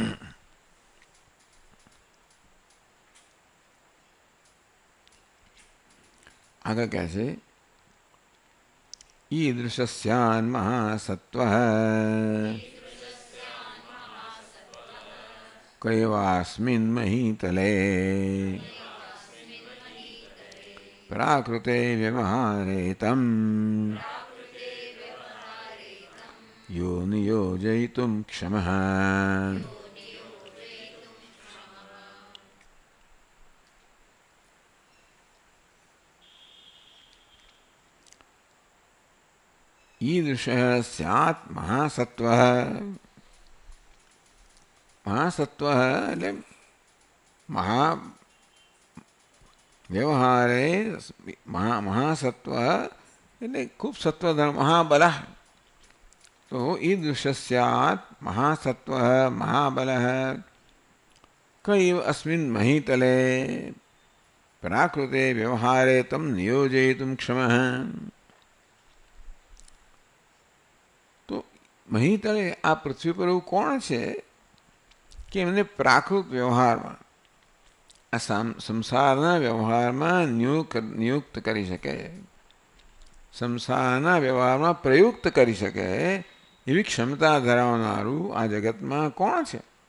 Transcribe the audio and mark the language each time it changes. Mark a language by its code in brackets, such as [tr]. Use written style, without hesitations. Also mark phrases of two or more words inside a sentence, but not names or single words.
[gu] આગળ કહે છે [sa] ઈદૃશસ્યાન મહાસત્વ કૈવાસ્મિન મહીતલે પ્રાકૃતે વ્યવહારેતમ યો નિયોજયિતુમ ક્ષમઃ. ईदृश स्यात् महासत्व. [gu] महासत्व એટલે મહા વ્યવહારે મહાસત્વ એટલે ખૂબ સત્વધર્મ. [sa] મહાબલ तो ईदृश स्यात् महासत्वः महाबलः कैव अस्मिन् महीतले प्राकृते व्यवहारे तम नियोजयितुं क्षमः। [gu] तो મહીતળે આ પૃથ્વી પર એવું કોણ છે કે એમને પ્રાકૃત વ્યવહારમાં આ સંસારના વ્યવહારમાં નિયુક્ત કરી શકે, સંસારના વ્યવહારમાં પ્રયુક્ત કરી શકે એવી ક્ષમતા ધરાવનારું આ જગતમાં કોણ છે?